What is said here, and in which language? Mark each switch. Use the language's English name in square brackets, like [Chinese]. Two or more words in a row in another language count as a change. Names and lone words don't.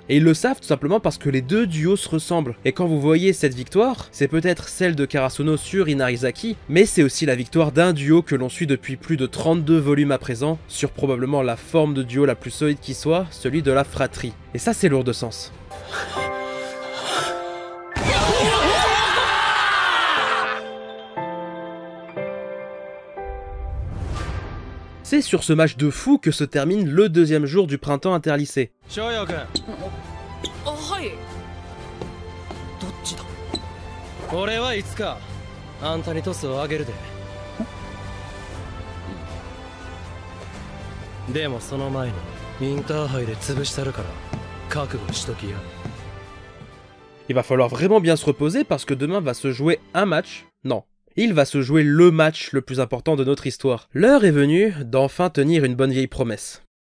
[French] Et ils le savent tout simplement parce que les deux duos se ressemblent. Et quand vous voyez cette victoire, c'est peut-être celle de Karasuno sur Inarizaki, mais c'est aussi la victoire d'un duo que l'on suit depuis plus de 32 volumes à présent, sur probablement la forme de duo la plus solide qui soit, celui de la fratrie. Et ça c'est lourd de sens. C'est sur ce match de fou que se termine le deuxième jour du printemps interlycée. [Japanese] はいどっちだ俺はいつかあんたにトスをあげるででもその前にインターハイで潰したるから覚悟しときや。 [French] Il va falloir vraiment bien se reposer parce que demain va se jouer un match. Non, il va se jouer le match le plus important de notre histoire. L'heure est venue d'enfin tenir une bonne vieille promesse.